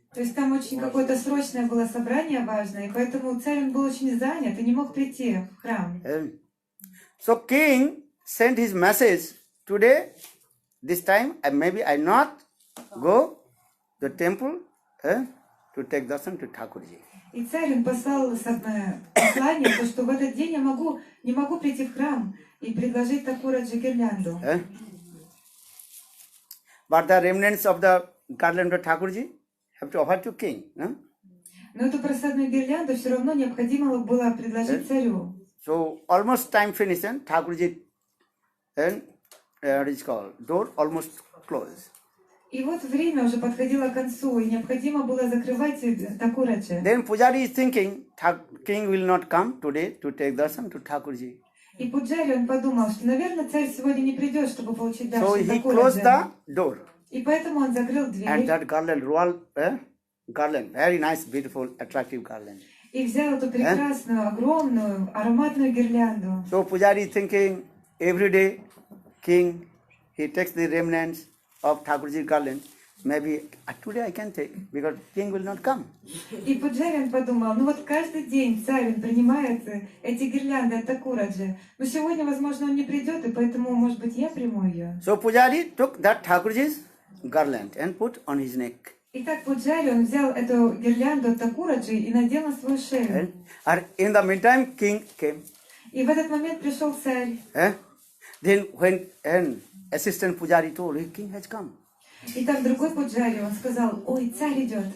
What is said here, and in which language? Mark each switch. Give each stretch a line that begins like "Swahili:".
Russian: то есть там очень какое-то срочное было собрание важное, и поэтому царь он был очень занят и не мог прийти в храм.
English: So king sent his message today. This time maybe I not go to the temple to take darshan to Thakurji.
Russian: И царь он послал послание, то, что в этот день я не могу прийти в храм и предложить Такураджи гирлянду.
English: But the remnants of the garland of Thakurji have to offer to king.
Russian: Но эту просадную гирлянду все равно необходимо было предложить царю.
English: So almost time finished and Thakurji and what is called door almost closed.
Russian: И вот время уже подходило к концу, и необходимо было закрывать Такураджи.
English: Then Pujari is thinking, king will not come today to take darshan to Thakurji.
Russian: И Пуджари он подумал, что, наверное, царь сегодня не придет, чтобы получить
English: So
Russian: даршан
English: he closed
Russian: Такураджи.
English: the door.
Russian: И поэтому он закрыл
English: And
Russian: дверь
English: that garland, royal garland, very nice, beautiful, attractive garland.
Russian: и взял эту прекрасную, огромную, ароматную гирлянду.
English: So Pujari is thinking, every day, king, he takes the remnants of Thakurji's garland. Maybe today I can take, because king will not come.
Russian: И Пуджари он подумал, ну вот каждый день царь он принимает эти гирлянды от Такураджи. Но сегодня, возможно, он не придет, и поэтому, может быть, я приму ее.
English: So Pujari took that Thakurji's garland and put on his neck.
Russian: Итак, Пуджари он взял эту гирлянду от Такураджи и надел на свою шею.
English: And in the meantime, king came.
Russian: И в этот момент пришел царь.
English: Then when an assistant Pujari told, hey, king has come.
Russian: И там другой Пуджари, он сказал, ой, царь идет.